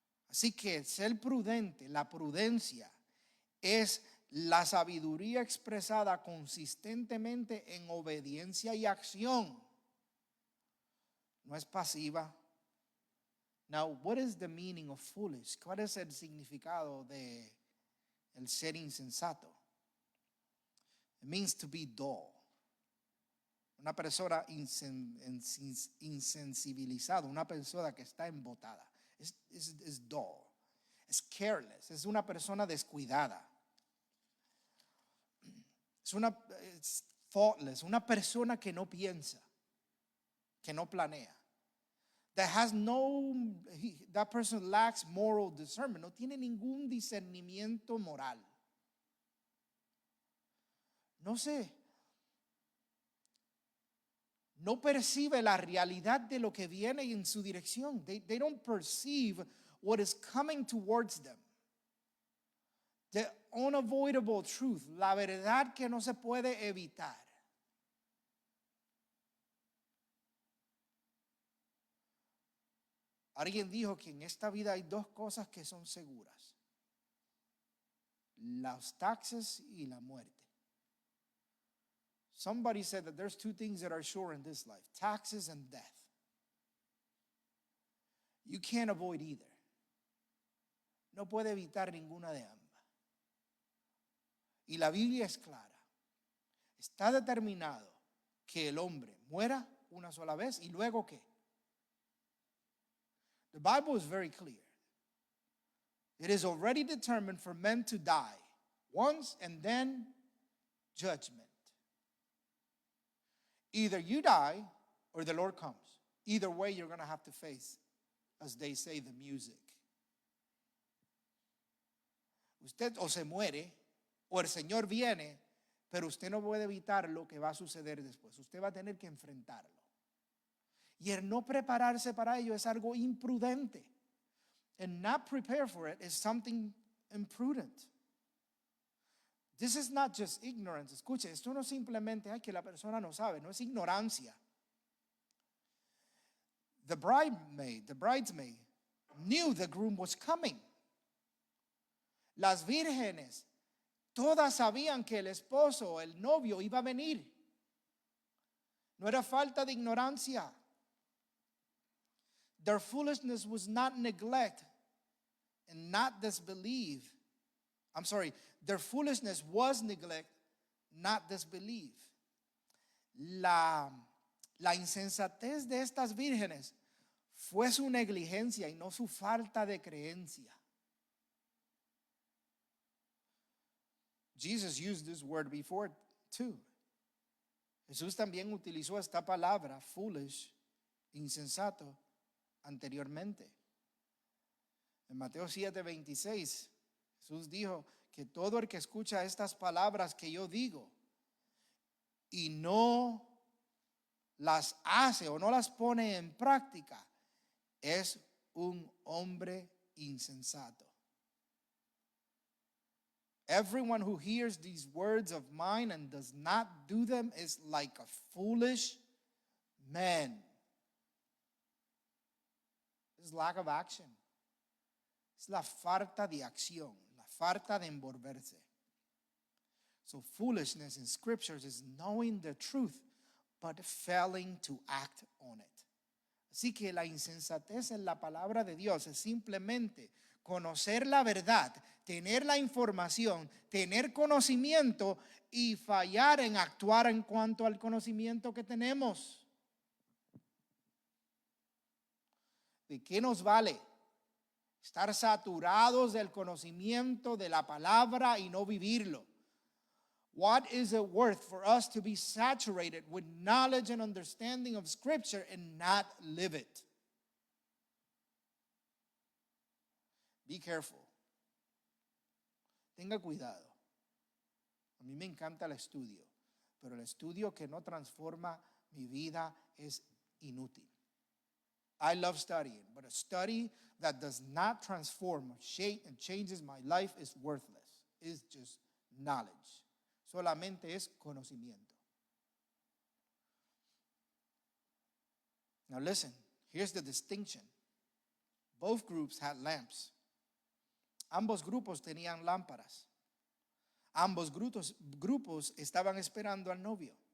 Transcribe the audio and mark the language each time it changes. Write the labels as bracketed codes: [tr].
[es] Así que ser prudente, la prudencia, es la sabiduría expresada consistentemente en obediencia y acción. No es pasiva. [en] Now, what is the meaning of foolish? [es] ¿Cuál es el significado de el ser insensato? [en] It means to be dull. [es] Una persona insensibilizada, una persona que está embotada. Es dull. Es careless. Es una persona descuidada. Es thoughtless. Una persona que no piensa, que no planea. [en] That person lacks moral discernment. [es] No tiene ningún discernimiento moral. No percibe la realidad de lo que viene en su dirección. [en] They don't perceive what is coming towards them. The unavoidable truth, [es] la verdad que no se puede evitar. Alguien dijo que en esta vida hay dos cosas que son seguras: los taxes y la muerte. [en] Somebody said that there's two things that are sure in this life: taxes and death. You can't avoid either. [es] No puede evitar ninguna de ambas. Y la Biblia es clara. Está determinado que el hombre muera una sola vez y luego ¿qué? [en] The Bible is very clear. It is already determined for men to die once and then judgment. Either you die or the Lord comes. Either way, you're going to have to face, as they say, the music. [es] Usted o se muere o el Señor viene, pero usted no puede evitar lo que va a suceder después. Usted va a tener que enfrentarlo. Y el no prepararse para ello es algo imprudente. [en] And not prepare for it is something imprudent. This is not just ignorance. [es] Escuche, esto no simplemente es que la persona no sabe, no es ignorancia. [en] The bridesmaid knew the groom was coming. [es] Las vírgenes todas sabían que el esposo, el novio, iba a venir. No era falta de ignorancia. [en] Their foolishness was not neglect and not disbelief. Their foolishness was neglect, not disbelief. [es] La insensatez de estas vírgenes fue su negligencia y no su falta de creencia. [en] Jesus used this word before too. [es] Jesús también utilizó esta palabra, foolish, insensato, anteriormente. En Mateo 7:26, Jesús dijo que todo el que escucha estas palabras que yo digo y no las hace o no las pone en práctica es un hombre insensato. [en] Everyone who hears these words of mine and does not do them is like a foolish man. It's lack of action. [es] Es la falta de acción, la falta de envolverse. [en] So foolishness in scriptures is knowing the truth but failing to act on it. [es] Así que la insensatez en la palabra de Dios es simplemente conocer la verdad, tener la información, tener conocimiento y fallar en actuar en cuanto al conocimiento que tenemos. ¿De qué nos vale estar saturados del conocimiento de la palabra y no vivirlo? [en] What is it worth for us to be saturated with knowledge and understanding of Scripture and not live it? Be careful. [es] Tenga cuidado. A mí me encanta el estudio, pero el estudio que no transforma mi vida es inútil. [en] I love studying, but a study that does not transform, shape, and changes my life is worthless. It's just knowledge. [es] Solamente es conocimiento. [en] Now listen, here's the distinction. Both groups had lamps. [es] Ambos grupos tenían lámparas. Ambos grupos estaban esperando al novio.